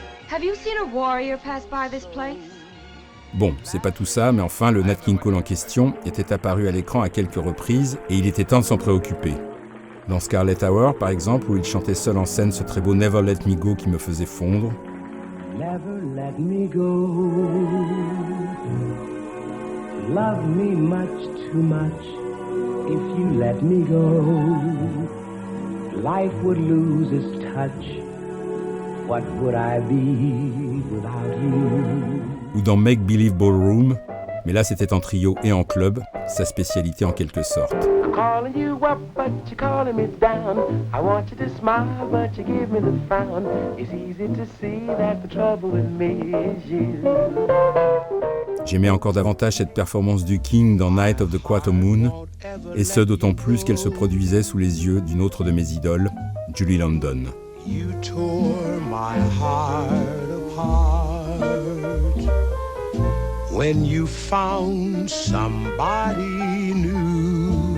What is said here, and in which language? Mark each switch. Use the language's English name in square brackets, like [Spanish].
[English] Have you seen a warrior pass by this place? [French] Bon, c'est pas tout ça, mais enfin, le Nat King Cole en question était apparu à l'écran à quelques reprises, et il était temps de s'en préoccuper. Dans Scarlet Hour, par exemple, où il chantait seul en scène ce très beau Never Let Me Go qui me faisait fondre. [English] Never let me go. Love me much too much if you let me go, life would lose its touch. What would I be without you? [French] Ou dans Make Believe Ballroom, mais là c'était en trio et en club, sa spécialité en quelque sorte. [English] I'm calling you up, but you're calling me down. I want you to smile, but you give me the frown. It's easy to see that the trouble with me is you. [French] J'aimais encore davantage cette performance du King dans Night of the Quarter Moon, et ce d'autant plus qu'elle se produisait sous les yeux d'une autre de mes idoles, Julie London. [English] You tore my heart apart when you found somebody new.